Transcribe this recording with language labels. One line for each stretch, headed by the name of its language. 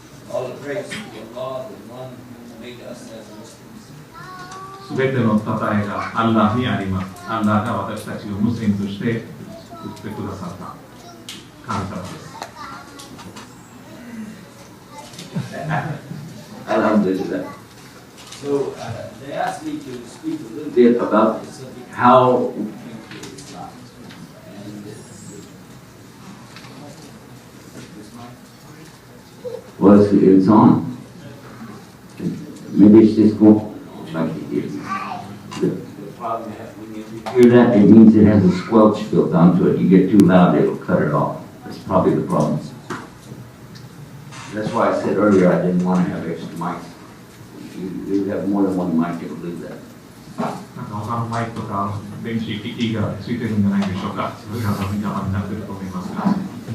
English: All the praise to Allah, the one who made us as Muslims.
Japanese: すべての称えがアッラーにあります。アッラーが私たちをムスリムとして作ってくださった神様です。
Arabic: Alhamdulillah.
English: So they asked me to speak a little Bit about how Islam. And was it's on. Maybe it's just going like the problem is when you hear that, it means it has a squelch built onto it. You get too loud, it'll cut it off. That's probably the problem. That's why I said earlier I didn't want to have extra mics. You have more than one mic, it'll do that.
Japanese: なんか他のマイクとか電子機器がついてるんじゃないでしょうか。それが邪魔になっていると思いますが。